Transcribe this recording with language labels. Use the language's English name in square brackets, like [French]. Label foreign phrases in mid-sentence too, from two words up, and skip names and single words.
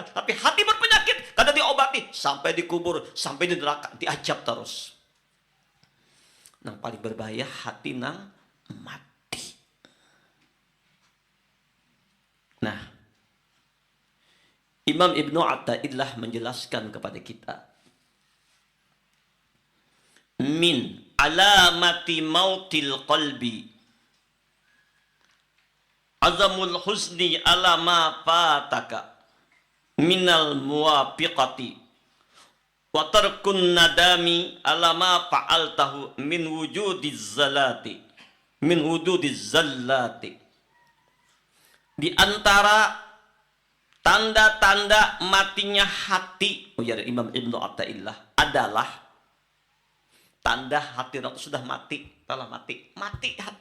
[Banjar] Tapi hati berpenyakit, kada diobati, sampai dikubur, sampai di neraka, diajab terus. Nang paling berbahaya, hati nang mati. [Indonesian] Nah, Imam Ibnu Athaillah menjelaskan kepada kita, [Arabic] من علامات موت القلب عدم الحزن على ما فاتك من الموافقات وترك الندم على ما فعلته من وجود الزلات. [Indonesian] Di antara tanda-tanda matinya hati, Imam Ibnu Athaillah, adalah tanda hati orang sudah mati, telah mati hati.